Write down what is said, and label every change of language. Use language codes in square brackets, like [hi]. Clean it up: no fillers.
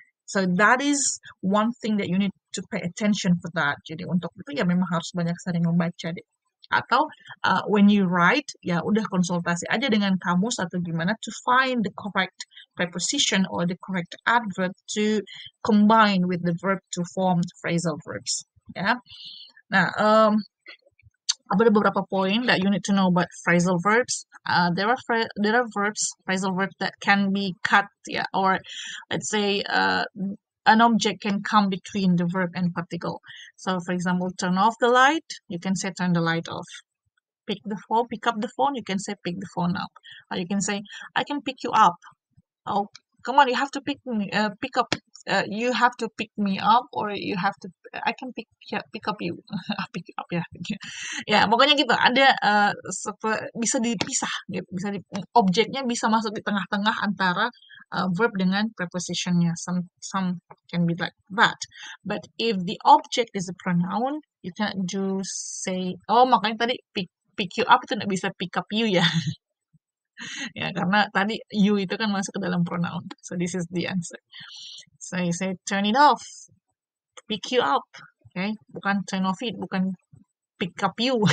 [en] So that is one thing that you need to pay attention for that. [id] Jadi untuk itu ya memang harus banyak sering membaca deh. [en] Atau when you write, [id] ya udah konsultasi aja dengan kamus atau gimana [en] to find the correct preposition or the correct adverb to combine with the verb to form phrasal verbs. Ya. [id] Nah, ada beberapa poin [en] that you need to know about [id] phrasal verbs. [en] There are phrasal verbs that can be cut, yeah, or let's say an object can come between the verb and particle. So, for example, turn off the light, you can say turn the light off. Pick up the phone, you can say pick the phone up. Or you can say, I can pick you up. Oh, come on, you have to pick up. You have to pick me up, or you have to. I can pick up you. Pick you up ya. [id] Ya, pokoknya gitu. Ada bisa dipisah, gitu. Objeknya bisa masuk di tengah-tengah antara verb dengan prepositionnya. [en] Some can be like that. But if the object is a pronoun, you cannot just say. [id] Oh, makanya tadi pick you up itu nggak bisa pick up you ya. Ya, karena tadi you itu kan masuk ke dalam pronoun. [en] So this is the answer. So you say turn it off, pick you up. Okay, bukan turn off it, bukan pick up you.